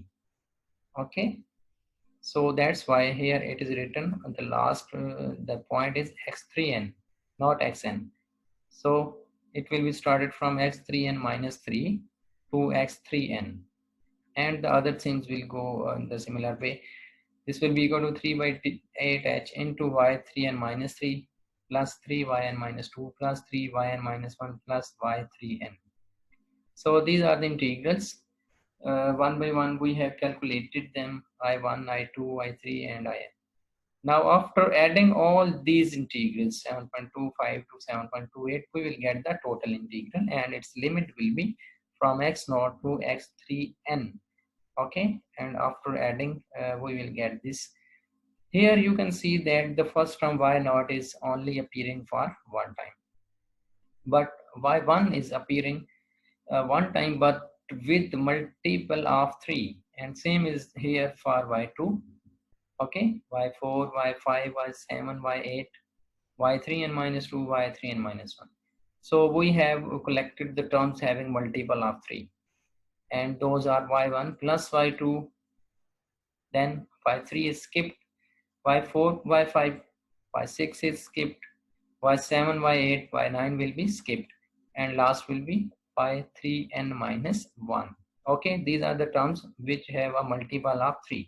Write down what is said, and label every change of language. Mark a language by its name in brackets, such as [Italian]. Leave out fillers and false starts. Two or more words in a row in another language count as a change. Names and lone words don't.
[English] Okay, so that's why here it is written the last the point is x3n, not xn. So it will be started from x3n minus 3 to x3n, and the other things will go in the similar way. This will be equal to 3 by 8h into y3n minus 3 plus 3yn minus 2 plus 3yn minus 1 plus y3n. So these are the integrals. One by one we have calculated them, I1, I2, I3 and In. Now after adding all these integrals 7.25 to 7.28, we will get the total integral, and its limit will be from x0 to x3n. Okay, and after adding we will get this. Here you can see that the first term y0 is only appearing for one time, but y1 is appearing one time but with multiple of 3, and same is here for y2. Okay, y4, y5, y7, y8, y3n minus 2, y3n minus 1. So we have collected the terms having multiple of 3, and those are y1 plus y2, then y3 is skipped, y4, y5, y6 is skipped, y7, y8, y9 will be skipped, and last will be y3n minus 1. Okay, these are the terms which have a multiple of 3.